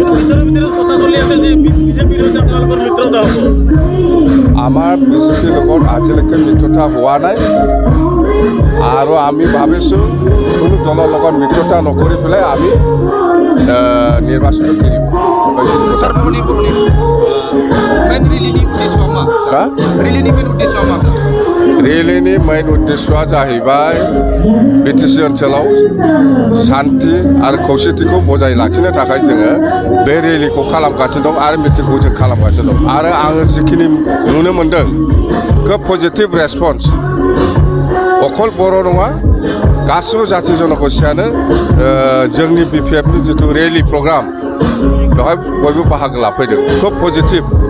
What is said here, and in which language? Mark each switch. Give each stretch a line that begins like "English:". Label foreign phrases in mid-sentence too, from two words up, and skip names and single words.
Assamese: আমাৰ BJPৰ লগত আজিলৈকে মিত্ৰতা হোৱা নাই আৰু আমি ভাবিছোঁ কোনো দলৰ লগত মিত্ৰতা নকৰি পেলাই আমি নিৰ্বাচনটো খেলিম।
Bodo: ৰেলীनि मेन उद्देश्यआ जाहैबाय BTC ओनसोलाव शान्ति आरो खौसेथिखौ बजाय लाखिनो थाखाय जोङो बे रेलीखौ खालामगासिनो दं आरो मिटिंखौ जों खालामगासिनो दं। आरो आङो जिखिनि नुनो मोनदों खोब
English: positive response.
Bodo: अखल बर' नङा, गासिबो जाथि जनगोष्ठियानो जोंनि BPFनि जिथु
English: rally program
Bodo: बेवहाय बयबो बाहागो लाफैदों, खोब पजिटिभ।